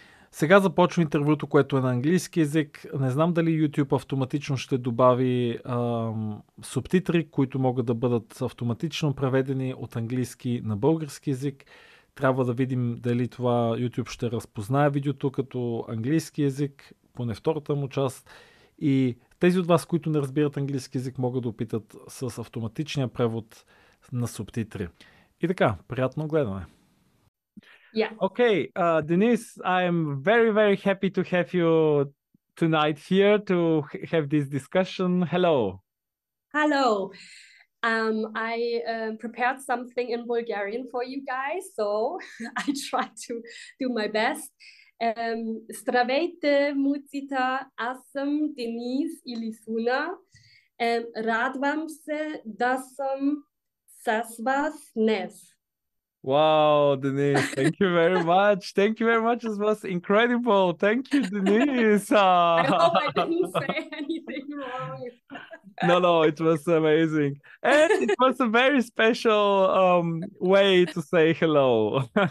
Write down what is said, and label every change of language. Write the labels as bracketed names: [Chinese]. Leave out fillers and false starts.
[Bulgarian] Сега започва интервюто, което е на английски език. Не знам дали YouTube автоматично ще добави субтитри, които могат да бъдат автоматично преведени от английски на български език. Трябва да видим дали това YouTube ще разпознае видеото като английски език, поне втората му част. И тези от вас, които не разбират английски език, могат да опитат с автоматичния превод на субтитри. И така, приятно гледане! [English] Yeah. Okay, Denise, I am very, very happy to have you tonight here to have this discussion. Hello. Hello. I prepared something in Bulgarian for you guys, so I try to do my best. [Bulgarian] Здравейте, муцита, аз съм Денис или Суна. Радвам се да съм с вас днес. [English] Wow, Denise, thank you very much. Thank you very much. It was incredible. Thank you, Denise. I hope I didn't say anything wrong. No, it was amazing. And it was a very special way to say hello.